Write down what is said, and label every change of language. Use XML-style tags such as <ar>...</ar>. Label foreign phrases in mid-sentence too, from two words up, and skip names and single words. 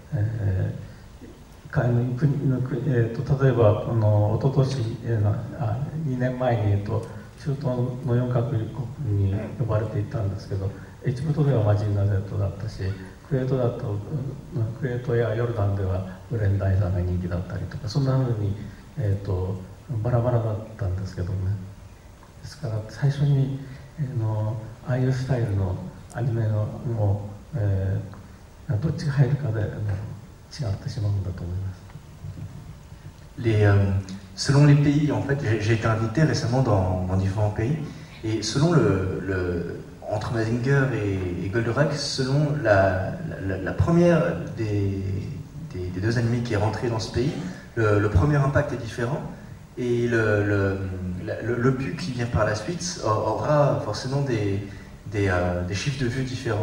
<ja>例えばおととし2年前に中東の4カ国に呼ばれていたんですけど、エジプトではマジンガー Z だったし、クウェートやヨルダンではブレンダイザーが人気だったりとか、そんなふうに、バラバラだったんですけどね。ですから最初に、ああいうスタイルのアニメのどっちが入るかで違ってしまうんだと思います。</ja> <fr>Selon les pays, en fait, j'ai été invité récemment dans différents pays, et selon entre Mazinger et Goldorak, selon la première des deux animés qui est rentrée dans ce pays, le premier impact est différent, et le but qui vient par la suite aura forcément des chiffres de vues différents.</fr>